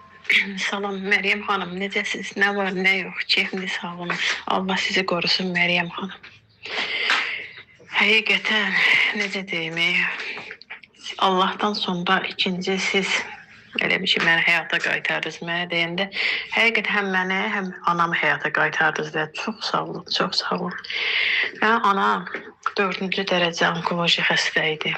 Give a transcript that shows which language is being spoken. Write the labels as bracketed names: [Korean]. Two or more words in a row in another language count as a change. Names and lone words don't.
[Azerbaijani] Salam Meryem Hanım, necəsiz? [Turkish] Ne var, ne yok? Keyfiniz, sağlığınız. Allah sizi korusun Meryem Hanım. [Azerbaijani] Həqiqətən, necə deyim, Allah'tan sonra ikinci siz elə bir şey məni həyata qaytardınız. Mənə deyəndə həqiqətən həm məni, həm anamı həyata qaytardınız və çox sağ olun, çox sağ olun. Mənim anam 4-cü dərəcə onkoloji xəstə idi.